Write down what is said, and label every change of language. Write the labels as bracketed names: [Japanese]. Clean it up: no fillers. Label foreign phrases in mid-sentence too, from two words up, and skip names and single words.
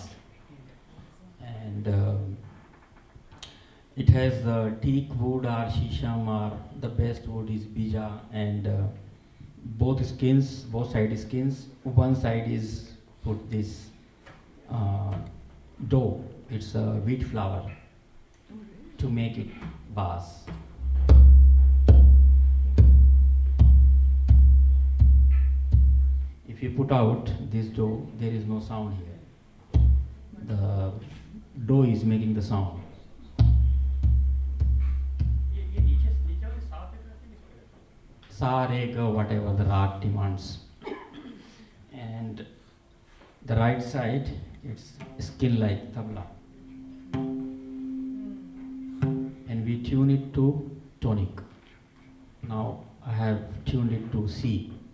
[English] And it has teak wood or shisham, or the best wood is bija, and both side skins, one side is put this dough, it's a wheat flour, to make it bas. If you put out this dough, there is no sound here. The dough is making the sound. [Hindi] Sa, re, ga, [English] whatever the rag demands. And the right side, it's skin like tabla. And we tune it to tonic. Now I have tuned it to C.